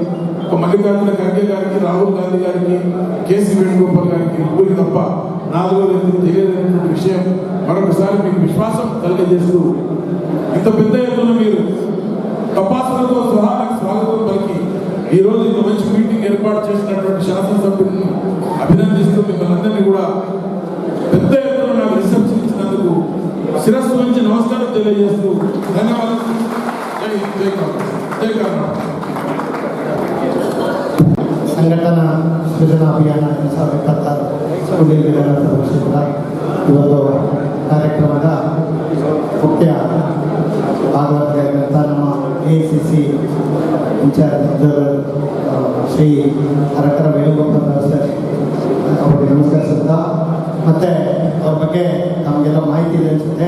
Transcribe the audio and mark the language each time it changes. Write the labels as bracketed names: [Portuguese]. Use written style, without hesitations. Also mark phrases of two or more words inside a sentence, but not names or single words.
[Telugu] ఒక మల్లికార్జున ఖర్గే గారికి, రాహుల్ గాంధీ గారికి, కేసీ వేణుగోపాల్ గారికి ముగ్గురికి తప్ప 4వ వ్యక్తికి తెలియదనేటువంటి విషయం మరొకసారి మీకు విశ్వాసం కలిగజేస్తూ, ఇంత పెద్ద ఎత్తున మీరు తపాసులతో సహా నాకు స్వాగతం పలికి ఈ రోజు ఇంత మంచి మీటింగ్ ఏర్పాటు చేసినటువంటి శాసనసభ్యులను అభినందిస్తూ, మిమ్మల్ని అందరినీ కూడా పెద్ద ఎత్తున నాకు రిసెప్షన్ ఇచ్చినందుకు శిరస్సు నుంచి నమస్కారం తెలియజేస్తూ ధన్యవాదాలు. జై కర్ణాటక. [Kannada] ಸಂಘಟನಾ ಸೃಜನಾ ಅಭಿಯಾನ 2026 ಇವತ್ತು ಕಾರ್ಯಕ್ರಮದ ಮುಖ್ಯ ಭಾಗವಹಿಸಿದಂಥ ನಮ್ಮ ಎಐಸಿಸಿ [English] in-charge observer [Kannada] ಶ್ರೀ ಹರಕರ ವೇಣುಗೋಪಾಲ್ ಸರ್ ಅವರಿಗೆ ನಮಸ್ಕರಿಸುತ್ತಾ, ಮತ್ತು ಅವ್ರ ಬಗ್ಗೆ ನಮಗೆಲ್ಲ ಮಾಹಿತಿ ಇದೆ ಅನಿಸುತ್ತೆ.